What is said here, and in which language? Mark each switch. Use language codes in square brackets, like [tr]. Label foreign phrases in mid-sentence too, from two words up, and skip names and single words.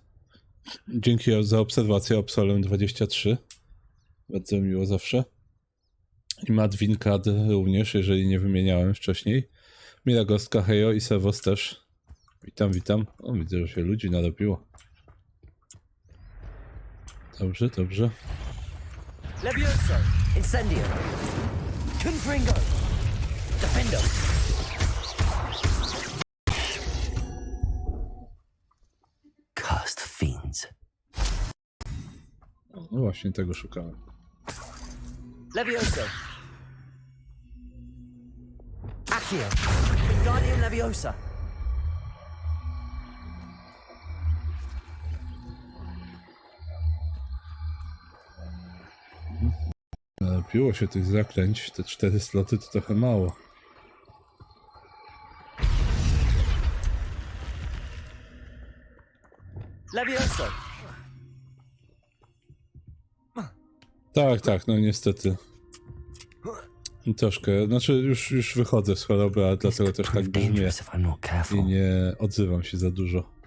[pl] Dzięki za obserwację, Obsolem 23. Bardzo miło zawsze. I Madwin Kad również, jeżeli nie wymieniałem wcześniej. Miragostka, hejo i Servos też. Witam. O, widzę, że się ludzi narobiło. Dobrze. Levioso. Incendio. Confringo. [en] Defendo. Cursed fiends. [pl] No właśnie, tego szukałem. Levioso. Accio. Wingardium Leviosa. Narobiło się tych zaklęć, te 4 sloty to trochę mało. Levioso. Tak, no niestety. Troszkę, znaczy już wychodzę z choroby, ale dlatego też tak brzmię i nie odzywam się za dużo.